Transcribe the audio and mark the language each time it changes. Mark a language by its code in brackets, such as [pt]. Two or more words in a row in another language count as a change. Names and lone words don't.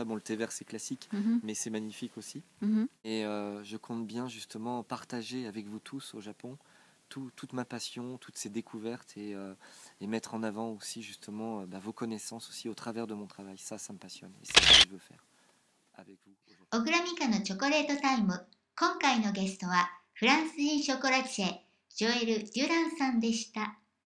[fr] Bon, le thé vert, c'est classique, mais c'est magnifique aussi. Et je compte bien justement partager avec vous tous au Japon toute ma passion, toutes ces découvertes, et mettre en avant aussi justement vos connaissances aussi au travers de mon travail. Ça me passionne et c'est ce que je veux faire avec vous. [ja] 小倉美香のチョコレートタイム。今回のゲストはフランス人ショコラティエジョエル・デュランさんでした。